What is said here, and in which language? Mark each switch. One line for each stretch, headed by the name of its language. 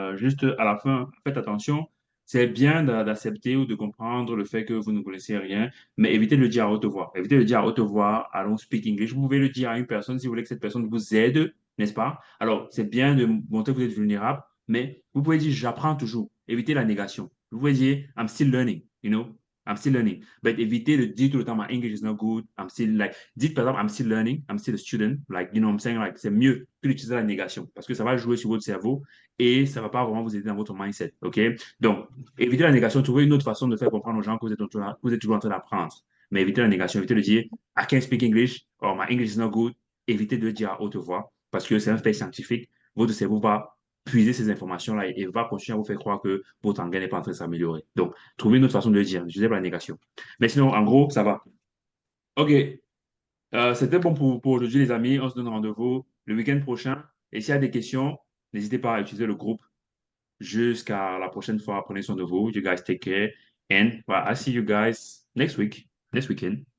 French: Juste à la fin, faites attention, c'est bien d'accepter ou de comprendre le fait que vous ne connaissez rien, mais évitez de le dire à haute voix. Évitez de le dire à haute voix,
English: I don't speak English.
French: Vous pouvez le dire à une personne si vous voulez que cette personne vous aide, n'est-ce pas? Alors, c'est bien de montrer que vous êtes vulnérable, mais vous pouvez dire, j'apprends toujours. Évitez la négation. Vous pouvez dire,
English: I'm still learning, you know, I'm still learning.
French: But évitez de dire tout le temps,
English: my English is not good, I'm still like,
French: dites par exemple,
English: I'm still learning, I'm still a student, like, you know what I'm saying, like,
French: c'est mieux que d'utiliser la négation parce que ça va jouer sur votre cerveau et ça ne va pas vraiment vous aider dans votre mindset, OK? Donc, évitez la négation, trouvez une autre façon de faire comprendre aux gens que vous êtes toujours en train d'apprendre. Mais évitez la négation, évitez de dire,
English: I can't speak English, or my English is not good.
French: Évitez de le dire à haute voix parce que c'est un fait scientifique. Votre cerveau va puiser ces informations-là et va continuer à vous faire croire que votre anglais n'est pas en train de s'améliorer. Donc, trouvez une autre façon de le dire, n'utilisez pas la négation. Mais sinon, en gros, ça va. OK. C'était bon pour aujourd'hui, les amis. On se donne rendez-vous le week-end prochain. Et s'il y a des questions, n'hésitez pas à utiliser le groupe. Jusqu'à la prochaine fois. Prenez soin de vous.
English: You guys take care. And well, I see you guys next week, next weekend.